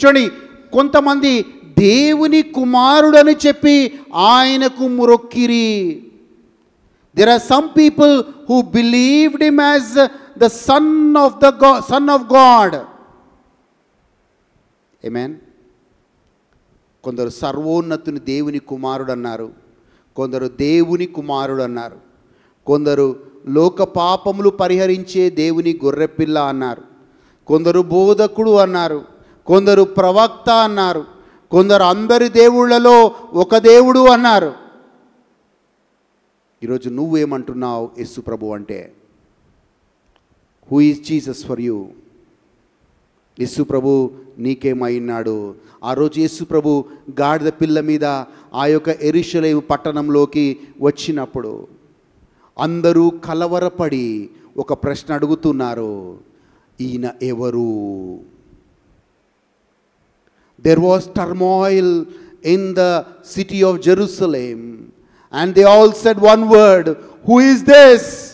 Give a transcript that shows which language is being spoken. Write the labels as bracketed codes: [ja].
[te] చూడండి, కొంతమంది దేవుని కుమారుడని చెప్పి ఆయనకు మ్రొక్కిరి. [en] There are some people who believed him as the son of God. Amen. [te] కొందరు సర్వోన్నతుని దేవుని కుమారుడు అన్నారు, కొందరు దేవుని కుమారుడు అన్నారు, కొందరు లోక పాపములు పరిహరించే దేవుని గొర్రెపిల్ల అన్నారు, కొందరు బోధకుడు అన్నారు, కొందరు ప్రవక్త అన్నారు, కొందరు అందరి దేవుళ్ళలో ఒక దేవుడు అన్నారు. ఈరోజు నువ్వేమంటున్నావు యేసు ప్రభు అంటే? [en] Who is Jesus for you? [te] యేసు ప్రభు నీకేమైనాడు? ఆ రోజు యేసు ప్రభు గాడిద పిల్ల మీద ఆ యొక్క యెరూషలేము పట్టణంలోకి వచ్చినప్పుడు అందరూ కలవరపడి ఒక ప్రశ్న అడుగుతున్నారు, ఈయన ఎవరు? [en] There was turmoil in the city of Jerusalem, and they all said one word, who is this?